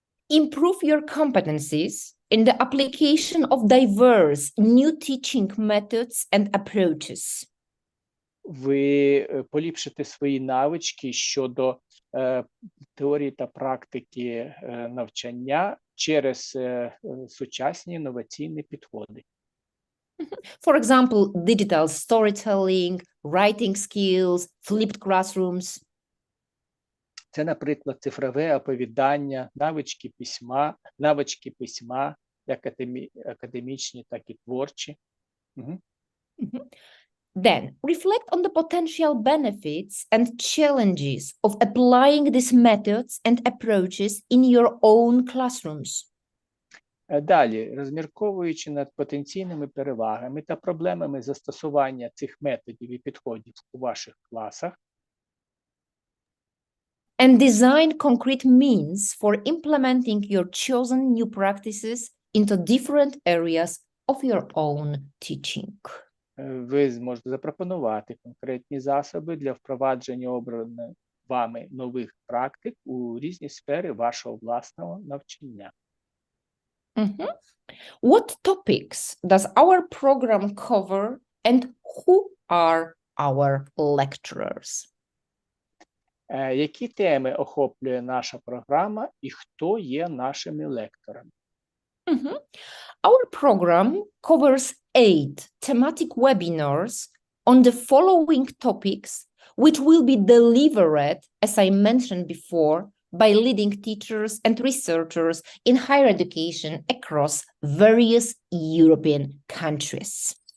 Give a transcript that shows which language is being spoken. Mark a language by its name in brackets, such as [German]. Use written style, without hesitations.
[English] Improve your competencies in the application of diverse new teaching methods and approaches. [Ukrainian] Ви поліпшите свої навички щодо теорії та практики навчання через сучасні інноваційні підходи. [English] For example, digital storytelling, writing skills, flipped classrooms. [Ukrainian] Це, наприклад, цифрове оповідання, навички письма, як академічні, так і творчі. [English] Then, reflect on the potential benefits and challenges of applying these methods and approaches in your own classrooms. [Ukrainian] Далі, розмірковуючи над потенційними перевагами та проблемами застосування цих методів і підходів у ваших класах, [English] and design concrete means for implementing your chosen new practices into different areas of your own teaching. [Ukrainian] Ви зможете запропонувати конкретні засоби для впровадження обраних вами нових практик у різні сфери вашого власного навчання. [English] What topics does our program cover and who are our lecturers? [Ukrainian] Які теми охоплює наша програма і хто є нашими лекторами? [English] Our program covers 8 thematic webinars on the following topics, which will be delivered, as I mentioned before, by leading teachers and researchers in higher education across various European countries.